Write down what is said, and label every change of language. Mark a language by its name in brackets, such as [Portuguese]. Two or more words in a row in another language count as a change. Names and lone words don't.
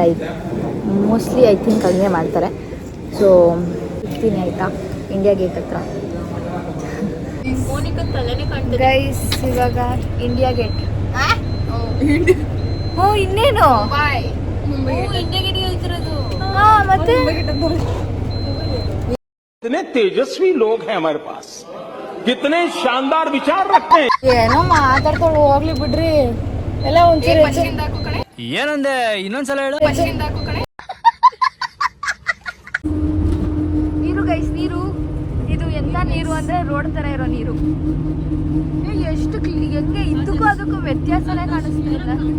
[English] mostly I think [Kannada] ಹಂಗೆ ಮಾಡ್ತಾರೆ. ಸೊ ಇರ್ತೀನಿ ಆಯಿತಾ ಇಂಡಿಯಾ ಗೇಟ್ ಹತ್ರ. ಗೈಸ್ ಇವಾಗ ಇಂಡಿಯಾ ಗೇಟ್. ಹ್ಞೂ ಇನ್ನೇನು ಇಂಡಿಯಾ ಗೇಟ್ ಹೇಳ್ತಿರೋದು. ಹಾಂ ಮತ್ತೆ [Hindi] कितने तेजस्वी लोग हैं हमारे पास, कितने शानदार विचार रखते हैं. [Kannada] ಏನೋ ಮಾತಾಡ್ಕೊಂಡು ಹೋಗ್ಲಿ ಬಿಡ್ರಿ. ಎಲ್ಲ ಒಂಚೂರು ಏನಂದೆ ಇನ್ನೊಂದ್ಸಲ ಹೇಳು. ನೀರು ಗೈಸ್, ನೀರು ಇದು ಎಂತ ನೀರು ಅಂದ್ರೆ ರೋಡ್ ತರ ಇರೋ ನೀರು. ಎಷ್ಟು ಹೆಂಗೆ ಇದಕ್ಕೂ ಅದಕ್ಕೂ ವ್ಯತ್ಯಾಸನೇ ಕಾಣಿಸ್ತಾ ಇಲ್ಲ.